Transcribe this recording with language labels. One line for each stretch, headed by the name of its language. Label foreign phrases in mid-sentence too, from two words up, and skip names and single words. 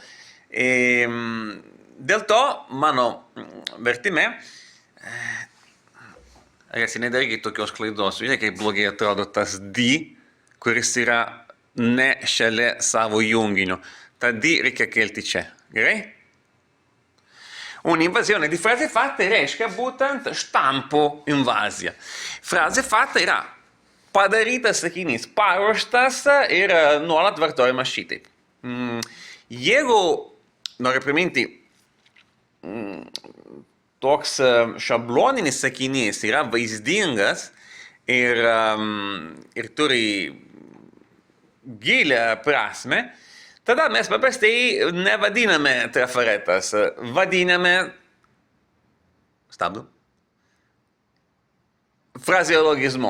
Lithuanian: Dėl to mano vertime nedarykit tokios klaidos. Žiūrėk, kaip blogai atrodo tas D, kuris yra ne šalia savo junginio. Ta D reikia kelti čia. Gerai?
Italian: Un'invasione di frasi fatte
Lithuanian: reiškia būtent štampų invaziją.
Italian: Frazė fatta
Lithuanian: yra padarytas sakinys, paruoštas ir nuolat vartojamas šitaip. Jeigu noriu priminti, toks šabloninis sakinys yra vaizdingas ir turi gilią prasmę, tada mes paprastai nevadiname trafaretas, vadiname, frazeologizmu.